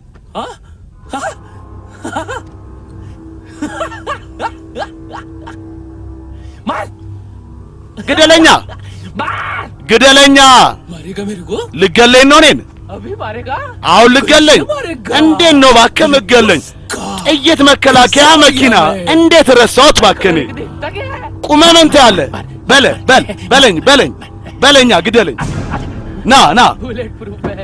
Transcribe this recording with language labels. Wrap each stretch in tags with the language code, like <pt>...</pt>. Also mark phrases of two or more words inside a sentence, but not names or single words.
<am>ግደለኛ ግደለኛ</am> <hi>मारेगा मेरे को</hi> <am>ልገለኝ ነው እኔን</am> <hi>अभी मारेगा</hi> <am>አሁን ልገለኝ እንዴት ነው እባክህ ምገለኝ ጥይት መከላከያ መኪና እንዴት ረሳሁት እባክህ እኔ ቁመህ ምን ትያለህ በለኛ ግደለኝ ና</am> <en>bullet proof</en> <hi>है</hi>